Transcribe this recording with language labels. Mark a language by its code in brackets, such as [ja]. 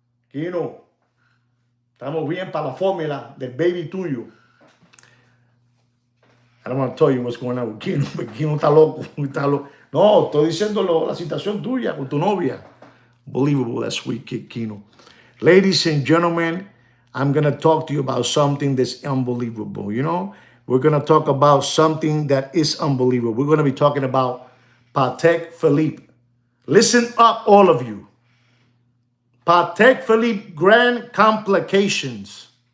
[es] Kino, estamos bien para la fórmula del baby tuyo. [en] I don't want to tell you what's going on with Kino, but Kino está loco. [es] No, estoy diciendo la situación tuya con tu novia. [en] Unbelievable, that Sweet Kid Kino. Ladies and gentlemen, I'm going to talk to you about something that's unbelievable. We're going to talk about something that is unbelievable. We're going to be talking about Patek Philippe. Listen up, all of you. Patek Philippe Grand Complications.